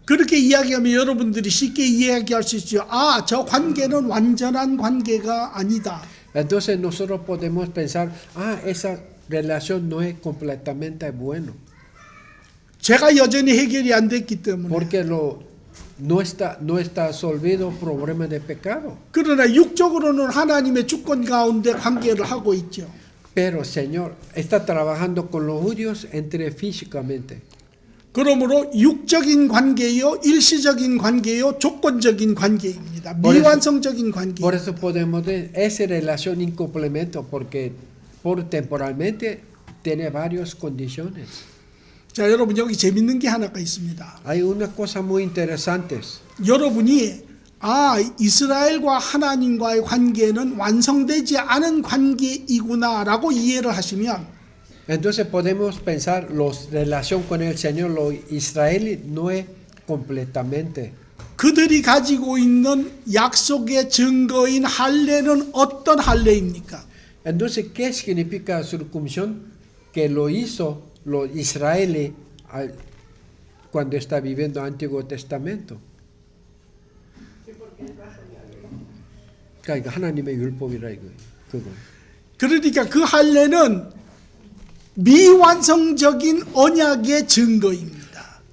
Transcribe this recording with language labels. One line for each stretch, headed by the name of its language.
Korean: 그렇게 이야기하면 여러분들이 쉽게 이야기할 수 있죠. 아, 저 관계는 완전한 관계가 아니다.
Spanish: Entonces nosotros podemos pensar, esa relación no es completamente bueno,
Korean: 죄가 여전히 해결이 안 됐기 때문에.
Spanish: porque no está resolvido el problema de pecado.
Korean: 그러나 육적으로는 하나님의 주권 가운데 관계를 하고 있죠.
Spanish: Pero Señor está trabajando con los judíos entre físicamente.
Korean: 그러므로 육적인 관계요, 일시적인 관계요, 조건적인 관계입니다. 미완성적인 관계.
Spanish: Por eso podemos decir, esa relación incomplemento, porque temporalmente tiene varias condiciones.
Korean: 자, 여러분 여기 재밌는 게 하나가 있습니다.
Spanish: Hay una cosa muy interesante.
Korean: 여러분이 이스라엘과 하나님과의 관계는 완성되지 않은 관계이구나라고 이해를 하시면
Spanish: Entonces podemos pensar, la relación con el Señor, lo israelí, no es completamente.
Korean: 그들이 가지고 있는 약속의 증거인 할례는 어떤 할례입니까?
Spanish: Entonces, ¿qué significa circuncisión? Que lo hizo los israelíes cuando está viviendo el Antiguo Testamento.
Korean: 그러니까 하나님의 율법이라 이거 그거. 그러니까 그 할례는 미완성적인 언약의 증거입니다.